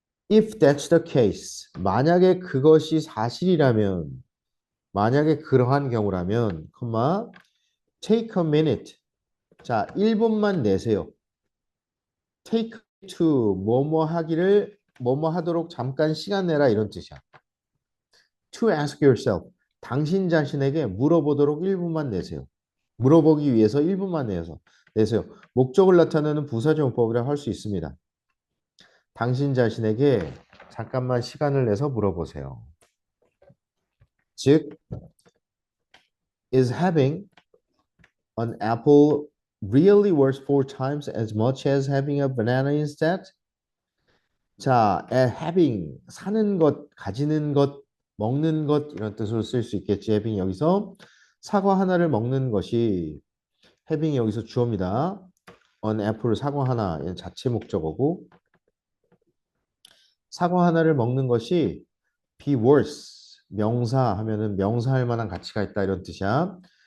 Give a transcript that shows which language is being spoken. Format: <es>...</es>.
<en>If that's the case,</en> <ko>만약에 그것이 사실이라면, 만약에 그러한 경우라면,</ko> <en>take a minute.</en> <ko>자, 1분만 내세요. take to 뭐뭐 하도록 잠깐 시간 내라 이런 뜻이야.</ko> <en>to ask yourself.</en> <ko>당신 자신에게 물어보도록 1분만 내세요. 물어보기 위해서 1분만 내세요. 목적을 나타내는 부사용법이라 할 수 있습니다. 당신 자신에게 잠깐만 시간을 내서 물어보세요. 즉,</ko> <en>is having an apple really worth 4 times as much as having a banana instead?</en> <ko>자, having, 사는 것, 가지는 것, 먹는 것 이런 뜻으로 쓸 수 있겠지. having 여기서 사과 하나를 먹는 것이 having 여기서 주어입니다. an apple 사과 하나 얘는 자체 목적어고 사과 하나를 먹는 것이 be worth 명사 하면은 명사할 만한 가치가 있다 이런 뜻이야.</ko>